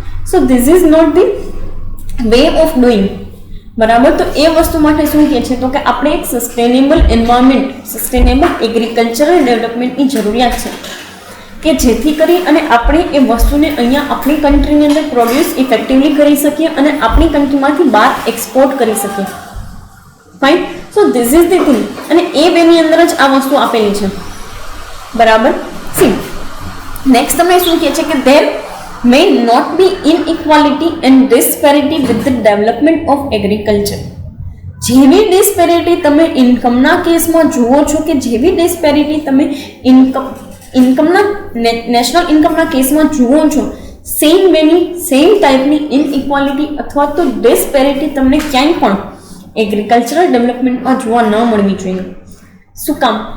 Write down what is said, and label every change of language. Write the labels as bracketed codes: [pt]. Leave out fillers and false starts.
[en] So this is not the way of doing. [gu] બરાબર, તો એ વસ્તુ માટે શું કહે છે તો કે આપણે એક સસ્ટેનેબલ એન્વાયરમેન્ટ, સસ્ટેનેબલ એગ્રીકલ્ચરલ ડેવલપમેન્ટની જરૂરિયાત છે કે જેથી કરી અને આપણે એ વસ્તુને અહીંયા આપણી કન્ટ્રીની અંદર પ્રોડ્યુસ ઇફેક્ટિવલી કરી શકીએ અને આપણી કન્ટ્રીમાંથી બહાર એક્સપોર્ટ કરી શકીએ. Fine, [en] so this is the thing, [gu] અને એ બેની અંદર જ આ વસ્તુ આપેલી છે, બરાબર. સી નેક્સ્ટ તમને શું કહે છે કે [en] there may not be inequality and disparity with the development of agriculture. [gu] જેવી ડિસ્પેરિટી તમે ઇન્કમના કેસમાં જુઓ છો, કે જેવી ડિસ્પેરિટી તમે ઇન્કમના નેશનલ ઇન્કમના કેસમાં જુઓ છો, સેમ વેની સેમ ટાઈપની ઇનઇક્વાલિટી અથવા તો ડિસ્પેરિટી તમને ક્યાંય પણ એગ્રીકલ્ચરલ ડેવલપમેન્ટમાં જોવા ન મળવી જોઈએ. શું કામ?